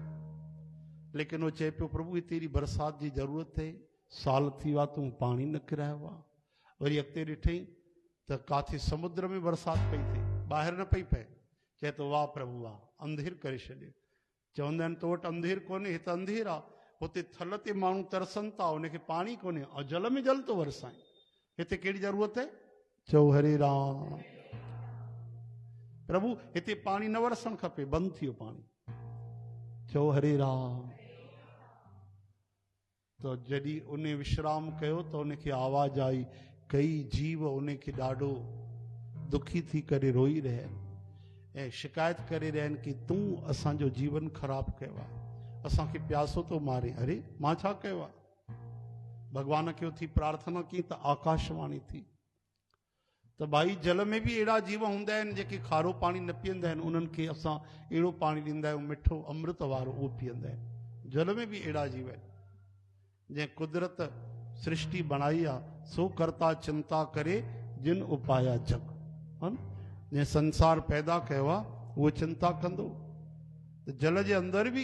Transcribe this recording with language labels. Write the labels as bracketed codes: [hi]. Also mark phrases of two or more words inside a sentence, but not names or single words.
[sd] लेकिन उहो चए पियो प्रभु हिते एॾी बरसाति जी ज़रूरत आहे साल थी विया तूं पाणी न किरायो आहे वरी अॻिते ॾिठईं त काथे समुद्र में बरसाति पई थिए ॿाहिरि न पई पए चए थो वाह प्रभु वाह अंधेर करे छॾियो चवंदा आहिनि तो वटि अंधेर कोन्हे हिते अंधेर आहे हुते थल ते माण्हू तरसनि था उनखे पाणी कोन्हे ऐं जल में जल थो वरसाए हिते कहिड़ी ज़रूरत आहे चओ हरे राम प्रभु हिते पाणी न वरसणु खपे बंदि थी वियो पाणी चओ हरे राम त जॾहिं उन विश्राम कयो त उनखे आवाज़ आई कई जीव उनखे ॾाढो दुखी थी करे रोई रहिया आहिनि ऐं शिकायत करे रहिया आहिनि कि तूं असांजो जीवन ख़राबु कयो आहे असांखे प्यासो थो मारे अरे मां छा कयो आहे भॻवान खे उथी प्रार्थना की त आकाशवाणी थी त भाई जल में बि अहिड़ा जीव हूंदा आहिनि जेके खारो पाणी न पीअंदा आहिनि उन्हनि खे असां अहिड़ो पाणी ॾींदा आहियूं मिठो अमृत वारो उहो पीअंदा आहिनि जल में बि अहिड़ा जीव आहिनि जंहिं कुदरत सृष्टि बणाई आहे सो करता चिंता करे जिन उपाया जग जंहिं संसार पैदा कयो आहे उहो चिंता कंदो जल जे अंदर भी